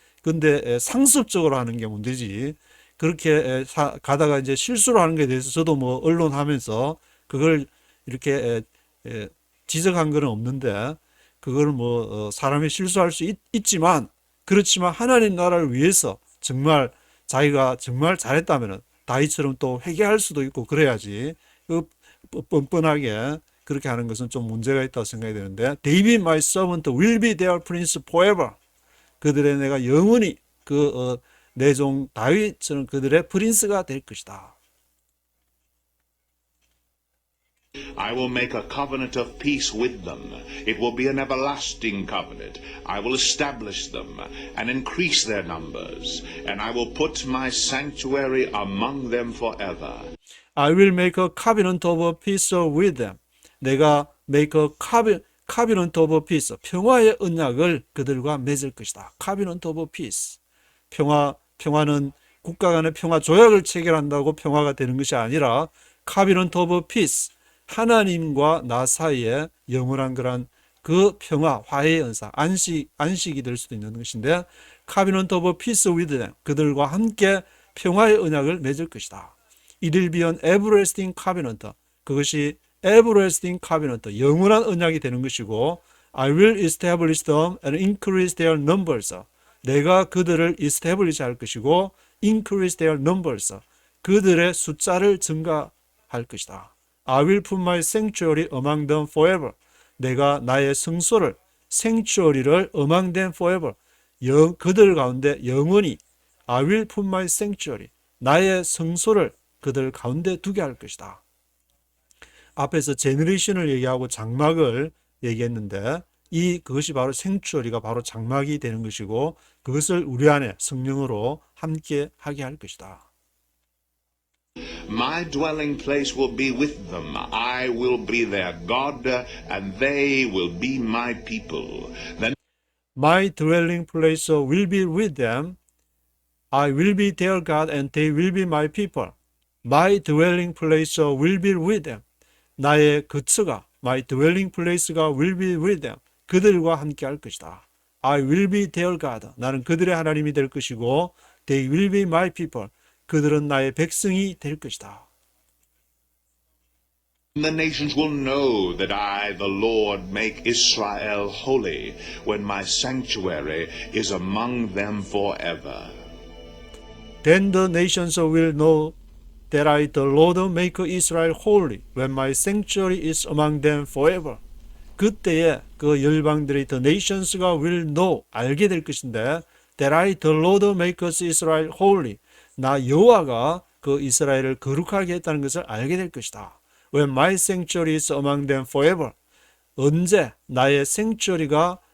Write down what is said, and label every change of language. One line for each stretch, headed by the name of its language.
Korean: 근데 상습적으로 하는 게 문제지. 그렇게 가다가 이제 실수를 하는 것에 대해서 저도 뭐 언론하면서 그걸 이렇게 지적한 건 없는데, 그걸 뭐 사람이 실수할 수 있지만, 그렇지만 하나님 나라를 위해서 정말 자기가 정말 잘했다면은 다윗처럼 또 회개할 수도 있고 그래야지. 그 뻔뻔하게 그렇게 하는 것은 좀 문제가 있다고 생각이 되는데,
English: David my servant will be their prince forever.
Korean: 그들의 내가 영원히 내 종 다윗처럼 그들의 프린스가 될 것이다.
English: I will make a covenant of peace with them. It will be an everlasting covenant. I will establish them and increase their numbers, and I will put my sanctuary among them forever. I will make a covenant of peace with them.
Korean: 내가
English: make a covenant of peace,
Korean: 평화의 언약을 그들과 맺을 것이다.
English: covenant of peace.
Korean: 평화는 국가 간의 평화 조약을 체결한다고 평화가 되는 것이 아니라
English: covenant of peace,
Korean: 하나님과 나 사이에 영원한 그런 그 평화, 화해의 은사, 안식이 될 수도 있는 것인데,
English: covenant of peace with them,
Korean: 그들과 함께 평화의 언약을 맺을 것이다.
English: It will be an everlasting covenant.
Korean: 그것이
English: everlasting covenant,
Korean: 영원한 언약이 되는 것이고,
English: I will establish them and increase their numbers.
Korean: 내가 그들을 establish 할 것이고,
English: increase their numbers.
Korean: 그들의 숫자를 증가할 것이다.
English: I will put my sanctuary among them forever.
Korean: 내가 나의 성소를, sanctuary를
English: among them forever.
Korean: 그들 가운데 영원히
English: I will put my sanctuary.
Korean: 나의 성소를 그들 가운데 두게 할 것이다. 앞에서 제너레이션을 얘기하고 장막을 얘기했는데, 그것이 바로 생추어리가 바로 장막이 되는 것이고, 그것을 우리 안에 성령으로 함께 하게 할 것이다.
English: My dwelling place will be with them. I will be their God, and they will be my people. Then My dwelling place will be with them. I will be their God, and they will be my people. My dwelling place will be with them.
Korean: 나의 거처가,
English: my dwelling place가 will be with them.
Korean: 그들과 함께 할 것이다.
English: I will be their God.
Korean: 나는 그들의 하나님이 될 것이고,
English: they will be my people.
Korean: 그들은 나의 백성이 될 것이다.
English: the nations will know that I, the Lord, make Israel holy when my sanctuary is among them forever. Then the nations will know that I, the Lord, make Israel holy when my sanctuary is among them forever.
Korean: 그때에 그 열방들이
English: the nations가 will know,
Korean: 알게 될 것인데,
English: that I, the Lord, make Israel holy.
Korean: 나 여호와가 그 이스라엘을 거룩하게 했다는 것을 알게 될 것이다.
English: When my sanctuary is among them forever.
Korean: 언제 나의
English: sanctuary가